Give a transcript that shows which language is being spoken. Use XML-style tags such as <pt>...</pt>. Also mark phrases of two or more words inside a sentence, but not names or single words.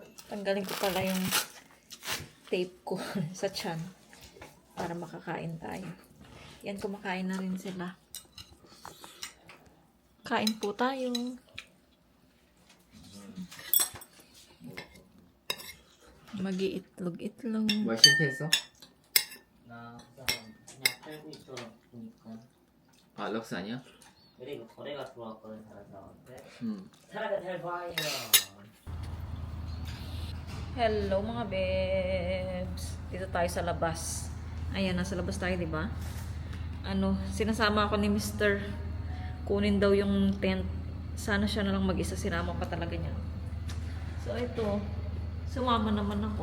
<tl>Tanggalin ko pala yung tape ko sa tiyan para makakain tayo. Yan, kumakain na rin sila. Kain po tayo. Mag-iitlog-itlog.</tl> <ko>뭐야 실패했어? 나 그냥 팔고 있더라 보니까. 아 럭스 아니야? 그리고 거래가 들어왔거든 다른 사람한테. 응. 사람이 잘 봐요.</ko> <tl>Hello mga babes. Dito tayo sa labas. Ayan, nasa labas tayo, di ba? Sinasama ako ni Mr. Kunin daw yung tent. Sana siya na lang mag-isa. Sinama pa talaga niya. So, ito. Sumama naman ako.</tl>